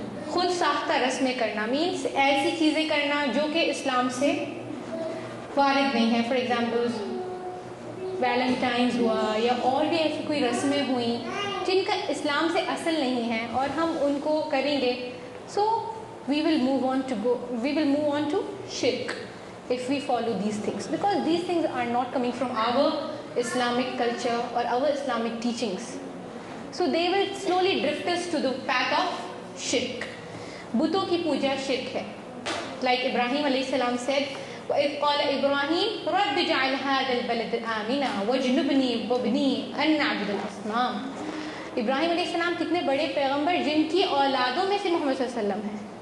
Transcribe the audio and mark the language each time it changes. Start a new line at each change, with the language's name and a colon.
Urdu: خود ساختہ رسمیں کرنا مینس ایسی چیزیں کرنا جو کہ اسلام سے وارد نہیں ہے.
English: for example
Urdu: ویلنٹائنز ہوا یا اور بھی ایسی کوئی رسمیں ہوئیں جن کا اسلام سے اصل نہیں ہے اور ہم ان کو کریں گے.
English: So we will move on to shirk if we follow these things, because these things are not coming from our Islamic culture or our Islamic teachings. So they will slowly drift us to the path of shirk.
Urdu: بتوں کی پوجا شرک ہے.
English: Like Ibrahim alayhi salam said,
Arabic: وَإِذْ قَالَ إِبْرَاهِيمُ رَبِّ اجْعَلْ هَذَا الْبَلَدَ آمِنًا وَاجْنُبْنِي وَابْنِي أَن نَّعْبُدَ الْأَصْنَامَ.
Urdu: ابراہیم علیہ السلام کتنے بڑے پیغمبر جن کی اولادوں میں سے محمد صلی اللہ علیہ وسلم ہیں.